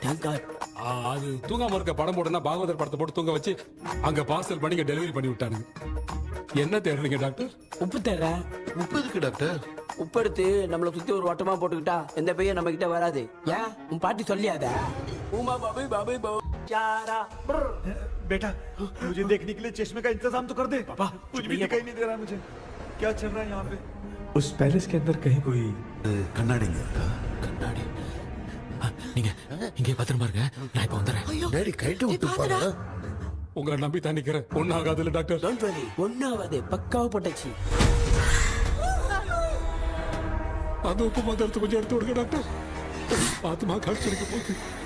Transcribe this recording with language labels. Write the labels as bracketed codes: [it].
[ta] அது தூங்காம இருக்க படம் போடுனா பாகவதர் படத்தை போட்டு தூங்க வச்சு அங்க பார்சல் பண்ணி இங்க டெலிவரி பண்ணி விட்டானுங்க என்ன தேடுறீங்க டாக்டர் உப்பு தேட உப்பு இருக்கு டாக்டர் உப்பு எடுத்து நம்மள சுத்தி ஒரு வட்டமா போட்டுக்கிட்டா எந்த பையன் நம்ம கிட்ட வராது ஏன் உன் பாட்டி சொல்லியாத உமா பாபு பாபு பாபு [hi] चारा बेटा मुझे देखने के लिए चश्मे का इंतजाम तो कर दे पापा कुछ भी दिखाई नहीं दे रहा मुझे क्या चल रहा है यहाँ पे उस पैलेस के अंदर कहीं कोई [ta] கண்ணாடி கண்ணாடி நீங்க இங்கே பத்திரமா இருங்க நான் இப்ப வந்துடுறேன் டேடி கைட்டு விட்டு பாரு உங்களை நம்பி தான் நிக்கிறேன் ஒன்னும் ஆகாதுல்ல டாக்டர் [en] don't worry [ta] ஒன்னாவது பக்காவா போட்டாச்சு அந்த உப்பு மாத்திரத்தை கொஞ்சம் எடுத்து விடுங்க டாக்டர் ஆத்மா கழிச்சிருக்க போகுது